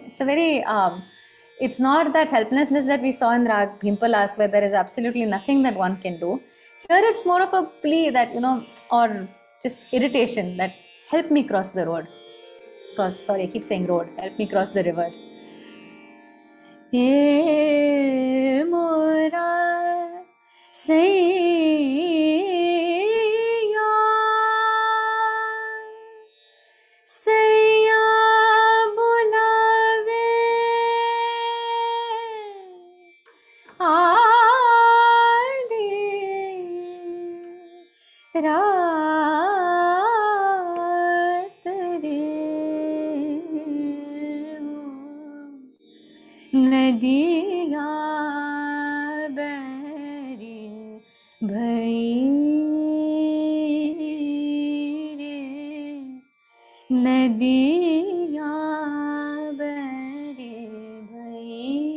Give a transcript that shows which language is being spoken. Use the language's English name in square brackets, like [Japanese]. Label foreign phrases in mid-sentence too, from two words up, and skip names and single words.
[English] It's a very, it's not that helplessness that we saw in Raag Bhimpalas, where there is absolutely nothing that one can do. Here it's more of a plea that, or just irritation that help me cross the road. Sorry, I keep saying road. Help me cross the river. [Hindi] ये मोरा सैयां, सैयां बुलावे आधी रात रे, नदिया बरी भई रे, नदिया बरी भई.